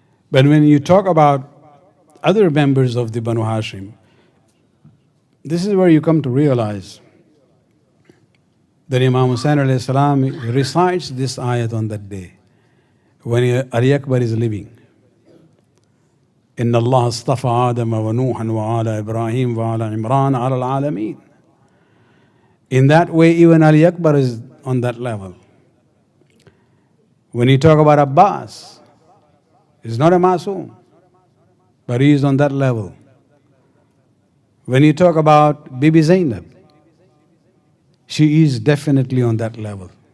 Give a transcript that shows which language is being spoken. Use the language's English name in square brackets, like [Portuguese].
[English] But when you talk about other members of the Banu Hashim, this is where you come to realize that Imam Hussain alayhi salam recites this ayat on that day when Ali Akbar is living. [Arabic] إن الله اصطفى آدم ونوحا وآل إبراهيم وآل عمران على العالمين. [English] In that way, even Ali Akbar is on that level. When you talk about Abbas, he's not a masoom, but he is on that level. When you talk about Bibi Zainab, she is definitely on that level.